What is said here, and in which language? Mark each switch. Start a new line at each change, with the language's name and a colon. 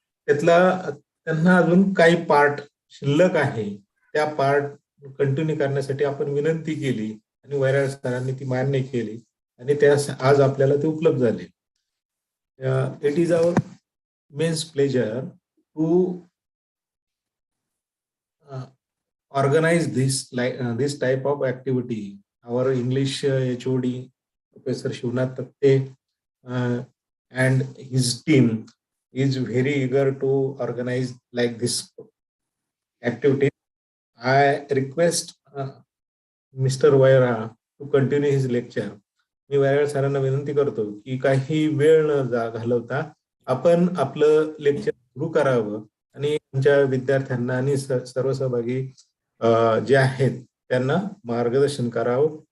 Marathi: त्यातला त्यांना अजून काही पार्ट शिल्लक आहे, त्या पार्ट कंटिन्यू करण्यासाठी आपण विनंती केली आणि वैराग सरांनी ती मान्य केली आणि त्या आज आपल्याला ते उपलब्ध झाले.
English: It is our immense pleasure to organize this type of activity. Our English HOD, Professor Shivnath Takte, and his team is very eager to organize like this activity. I request Mr. Vaira to continue his lecture.
Marathi: मी वैराग सरांना विनंती करतो की काही वेळ न घालवता आपण आपलं लेक्चर सुरू करावं आणि आमच्या विद्यार्थ्यांना आणि सर्व सहभागी जे आहेत त्यांना मार्गदर्शन करावं.